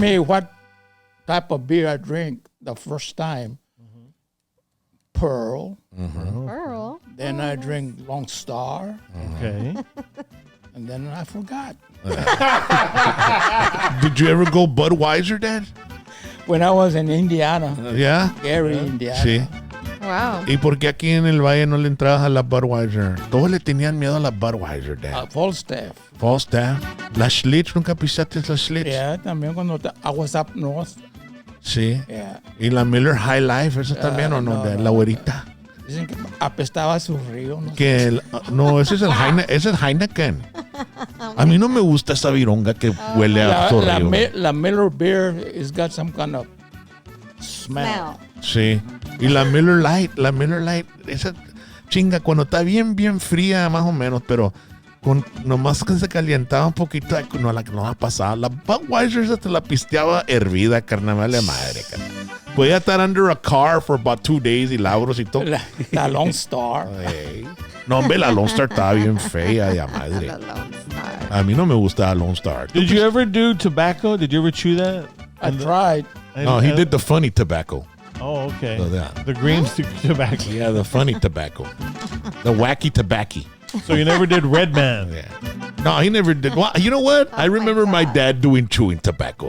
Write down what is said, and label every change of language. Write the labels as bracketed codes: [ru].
[en] me what type of beer I drink the first time. Pearl. Pearl. Then I drink Long Star. Okay. And then I forgot. Did you ever go Budweiser, Dad? When I was in Indiana, Yeah. Gary, Indiana. [es] Sí. [en] Wow. [es] ¿Y por qué aquí en el Valle no le entrabas a la Budweiser? Todos le tenían miedo a la Budweiser, Dad. Falstaff. Falstaff. La Schlitz, ¿nunca pisaste la Schlitz? [en] Yeah, [es] también cuando [en] I was up north. [es] Sí. [en] Yeah. [es] ¿Y la Miller High Life, esa también o no, no, [en] Dad? [es] no, La güerita. Dicen que apestaba su río. No sé. Que no, ese es el Heineken. A mí no me gusta esa vironga que huele a zorrillo. [en] La Miller beer has got some kind of smell. [es] Sí. Y la Miller Lite, esa chinga cuando está bien fría más o menos, pero nomás que se calientaba un poquito, no va a pasar. La Budweiser esa te la pisteaba hervida, carnal, vale madre, carnal. Podía estar [en] under a car for about 2 days [es] y labros y todo. La Long Star. Ey. No, hombre, la Lone Star estaba bien fea, ya madre. A mí no me gusta la Lone Star. [en] Did you ever do tobacco? Did you ever chew that? I tried. No, he did the funny tobacco. Oh, okay. So that. The green tobacco. Yeah, the funny tobacco. The wacky tobacco. So you never did Red Man. Yeah. No, he never did. Well, you know what? I remember my dad doing chewing tobacco.